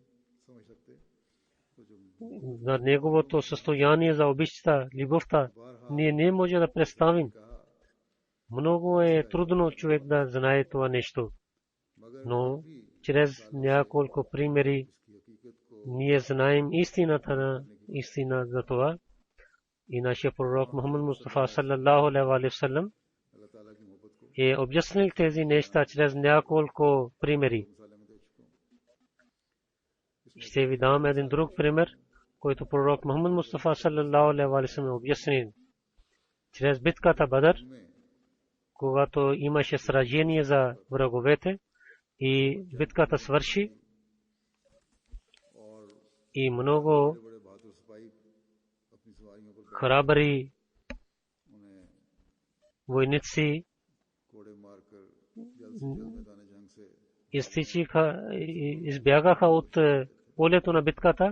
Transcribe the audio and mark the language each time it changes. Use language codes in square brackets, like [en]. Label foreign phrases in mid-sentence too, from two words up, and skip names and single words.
[bg] За неговото състояние, за обичта, любовта, ние не може да представим. Много е трудно човек да знае това нещо. Но чрез няколко примери ние знаем истина за това. И нашия пророк Мухаммад Мустафа [ar] صلى الله عليه وسلم [bg] е обяснил тези неща чрез няколко примери. Ще ви дам един друг пример, който пророк Мухаммад Мустафа [ar] صلى الله عليه وسلم [bg] е обяснил. Чрез битката Бадър, когато имаше сражение за враговете и битката свърши и много храбри войници избягаха от полето на битката.